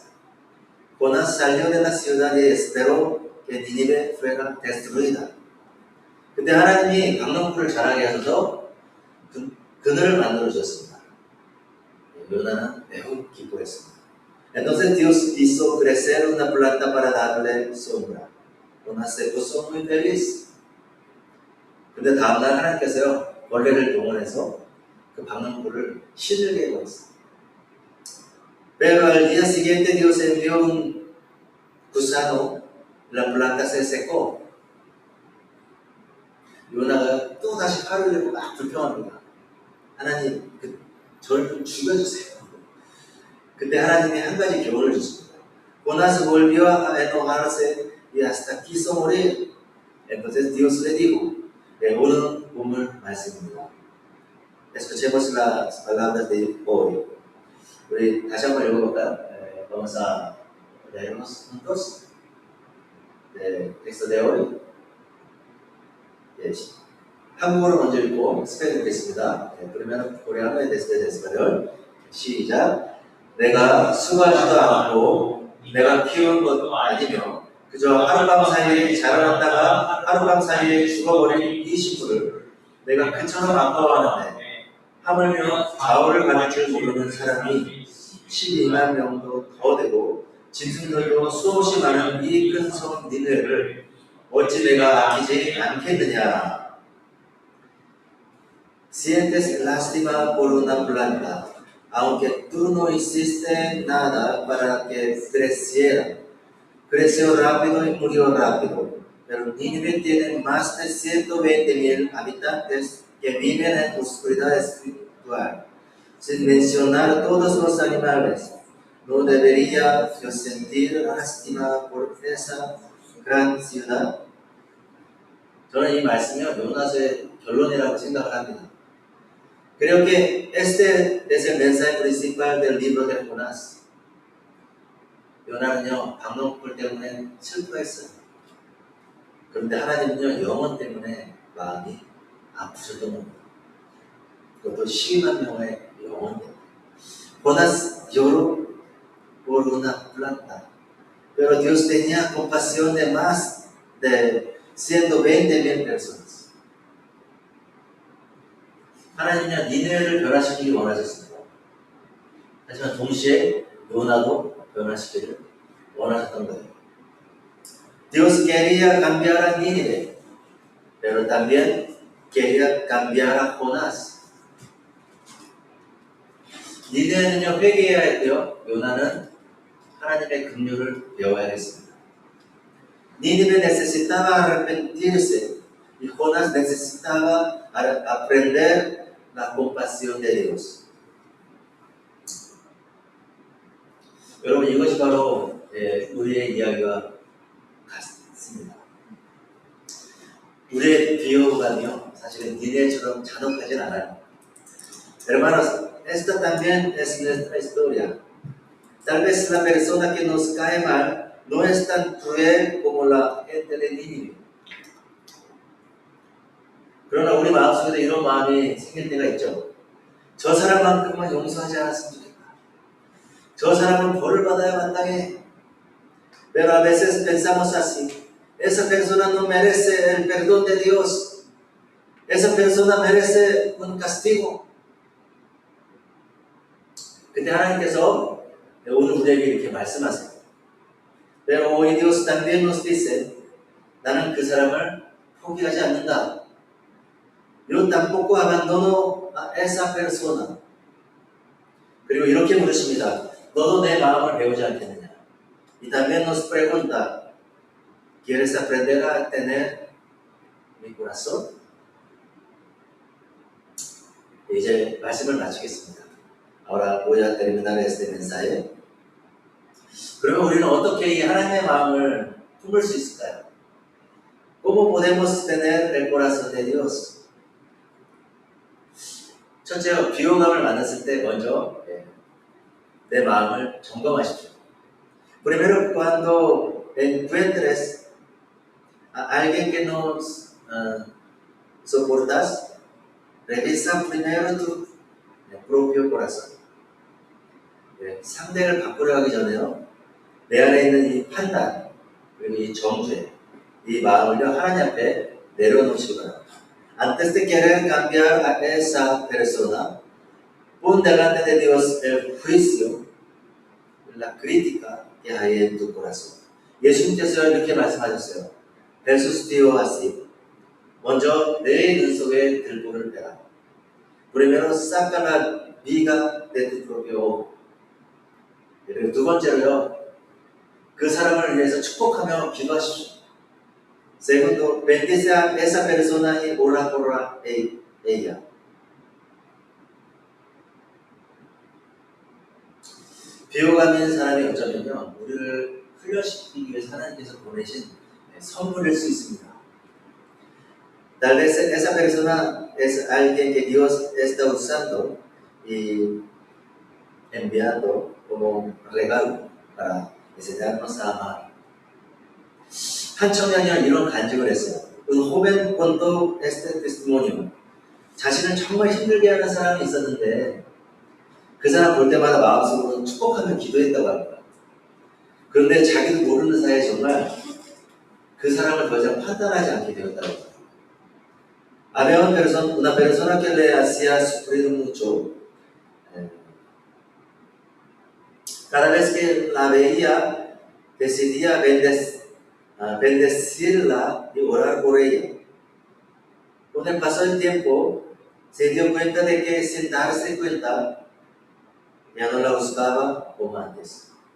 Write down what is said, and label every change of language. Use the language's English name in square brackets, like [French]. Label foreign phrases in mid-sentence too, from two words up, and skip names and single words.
[Spanish] Jonás salió de la ciudad y esperó que Nínive fuera destruida. [Korean] 근데 하나님이 박농불을 자라게 하셔서 그늘을 만들어 주셨습니다. 요나는 매우 기뻐했습니다. [Spanish] Entonces Dios hizo crecer una planta para darle sombra. Jonás se puso muy feliz. [Korean] 근데 다음날 하나님께서요, 벌레를 동원해서 그 박농불을 시들게 해버렸어요. [Spanish] Pero al día siguiente Dios envió un gusano, la planta se secó. [Korean] 요나가 또 다시 화를 내고 막 불평합니다. 하나님, 저를 좀 죽여주세요. 그때 하나님이 한 가지 교훈을 주십니다. [Spanish] Jonás volvió a enojarse y hasta quiso morir. Entonces Dios le dijo, [Korean] 오늘 본문 말씀입니다. [Spanish] Escuchemos las palabras de hoy. [Korean] 우리 다시 한번 읽어볼까요? [Spanish] Vamos a leernos juntos el texto de hoy. [Korean] 한국어로 먼저 읽고 스페인 읽겠습니다. [Spanish] 그러면 coreano desde español. [Korean] 시작. 내가 수고하지도 않고 내가 키운 것도 아니며 그저 하룻밤 사이에 자라났다가 하룻밤 사이에 죽어버린 이 식구를 내가 그처럼 아까워하는데 하물며 좌우를 가릴 줄 모르는 사람이 12만 명도 더 되고 짐승들도 수없이 많은 이 큰 성 니느웨를 어찌 내가 아끼지 않겠느냐. [Spanish] Sientes lástima por una planta, aunque tú no hiciste nada para que creciera. Creció rápido y murió rápido, pero Nínive tiene más de 120,000 habitantes que viven en oscuridad espiritual, sin mencionar todos los animales. ¿No debería yo sentir lástima por esa gran ciudad? [Korean] 저는 이 말씀이 요나서의 결론이라고 생각을 합니다. [Spanish] Creo que este es el mensaje principal del libro de Jonás. [Korean] 요나는요, 박농불 때문에 슬퍼했어요. 그런데 하나님은요, 영혼 때문에 마음이 아프셨던 겁니다. 그것도 12만 명의 영혼 때문에. [Spanish] Jonás lloró por una planta, pero Dios tenía compasión de más de 120,000 personas. [Korean] 하나님은 니느웨를 변화시키기 원하셨습니다. 하지만 동시에 요나도 변화시키기를 원하셨던 거예요. [Spanish] Dios quería cambiar a Nínive, pero también quería cambiar a Jonás. [Korean] 니느웨는요, 회개해야 했고요. 요나는 하나님의 긍휼을 배워야겠습니다. [Spanish] Nínive necesitaba arrepentirse y Jonás necesitaba aprender la compasión de Dios. [Korean] 여러분, 이것이 바로 우리의 이야기와 같습니다. 우리의 비호감이요 사실은 니네처럼 잔혹하진 않아요. [Spanish] Hermanos, esta también es nuestra historia. Tal vez la persona que nos cae mal no es tan cruel como la gente de Nínive. [Korean] 그러나 우리 마음속에도 이런 마음이 생길 때가 있죠. 저 사람만큼은 용서하지 않았으면 좋겠다. 저 사람은 벌을 받아야 마땅해. [Spanish] Pero a veces pensamos así. Esa persona no merece el perdón de Dios. Esa persona merece un castigo. [Korean] 그때 하나님께서 오늘 우리에게 이렇게 말씀하세요. [Spanish] Pero hoy Dios también nos dice, [Korean] 나는 그 사람을 포기하지 않는다. [Spanish] Yo tampoco abandono a esa persona. [Korean] 그리고 이렇게 물으십니다. 너도 내 마음을 배우지 않겠느냐? [Spanish] Y también nos pregunta, ¿quieres aprender a tener mi corazón? [Korean] 이제 말씀을 마치겠습니다. [Spanish] Ahora voy a terminar este mensaje. [Korean] 그러면 우리는 어떻게 이 하나님의 마음을 품을 수 있을까요? [Spanish] ¿Cómo podemos tener el corazón de Dios? [Korean] 첫째요, 비호감을 만났을 때 먼저 내 마음을 점검하십시오. [Spanish] Primero, cuando encuentres a alguien que no soportas, revisa primero tu propio corazón. [Korean] 상대를 바꾸려 하기 전에요, 내 안에 있는 이 판단, 그리고 이 정죄, 이 마음을요, 하나님 앞에 내려놓으시기 바랍니다. [Spanish] Antes de querer cambiar a esa persona, pon delante de Dios el juicio, la crítica que hay en tu corazón. [Korean] 예수님께서 이렇게 말씀하셨어요. [Spanish] Jesús dijo así, [Korean] 먼저 내 눈 속에 들보를 빼라. [Spanish] Primero saca la viga de tu propio ojo. [Korean] 그리고 두 번째로요, 그 사람을 위해서 축복하며 기도하십시오. [Spanish] Segundo, bendice a esa persona y ora por ella. [Korean] 비호감이 있는 사람이 어쩌면요, 우리를 훈련시키기 위해서 하나님께서 보내신 선물일 수 있습니다. [Spanish] Tal vez esa persona es alguien que Dios está usando y enviando como regalo para enseñarnos a amar. [Korean] 한 청년이 이런 간증을 했어요. [Spanish] Un joven contó este testimonio. [Korean] 자신을 정말 힘들게 하는 사람이 있었는데 그 사람 볼 때마다 마음속으로 축복하며 기도했다고 합니다. 그런데 자기도 모르는 사이에 정말 그 사람을 더 이상 판단하지 않게 되었다고 합니다. [Spanish] Había una persona que le hacía sufrir mucho. Cada vez que la veía, decidía bendecirla y orar por ella. Con el paso del tiempo, se dio cuenta de que sin darse cuenta, ya no la buscaba como antes.